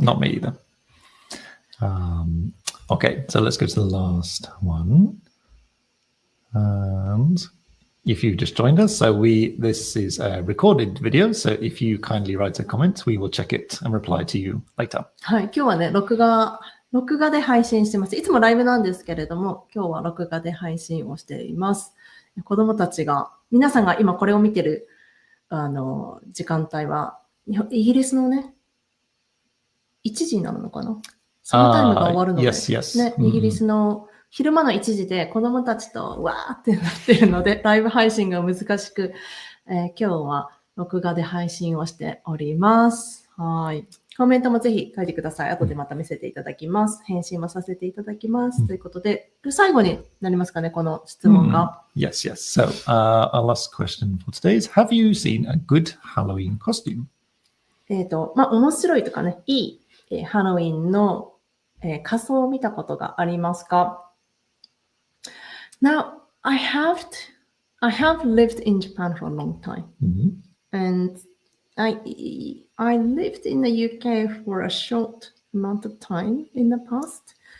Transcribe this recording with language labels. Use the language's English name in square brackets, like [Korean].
[English] Not me either. Okay, so let's go to the last one. And if you just joined us, this is a recorded video. So if you kindly write a comment, we will check it and reply to you later. [Japanese] はい、今日はね、録画で配信してます。いつもライブなんですけれども、今日は録画で配信をしています。子供たちが、皆さんが今これを見てる、時間帯は、イギリスのね、1時になるのかな？そのタイムが終わるので、ね、イギリスの昼間の1時で子供たちとわーってなってるので、ライブ配信が難しく、今日は録画で配信をしております。はい。コメントもぜひ書いてください。後でまた見せていただきます。返信もさせていただきます。ということで、最後になりますかね、この質問が。 [English] Yes. So, our last question for today is, have you seen a good Halloween costume? [Japanese] 面白いとかね、いい、ハロウィンの、仮装を見たことがありますか？ [English] Now, I have lived in Japan for a long time. And I lived in the UK for a short amount of time in the past.